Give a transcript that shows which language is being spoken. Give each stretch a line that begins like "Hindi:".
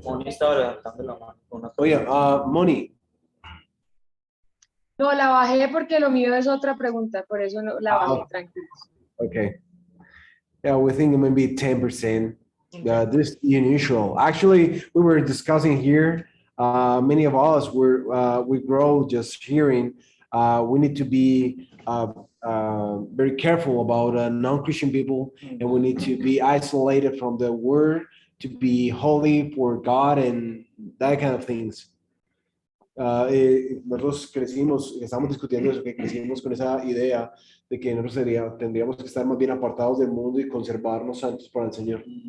Spanish: Moni estaba levantando la mano con una
English: Oh, yeah. Moni.
Spanish: No, la bajé porque lo mío es otra pregunta, por eso no, la bajé, tranquilo.
English: Okay. Yeah, we think it might be 10%. Okay. This unusual. Actually, we were discussing here. Many of us we grow just hearing. We need to be very careful about non-Christian people, and we need to be isolated from the word to be holy for God and that kind of things.
Spanish: Nosotros crecimos, estamos discutiendo eso, que crecimos con esa idea de que nosotros tendríamos que estar más bien apartados del mundo y conservarnos santos para el Señor.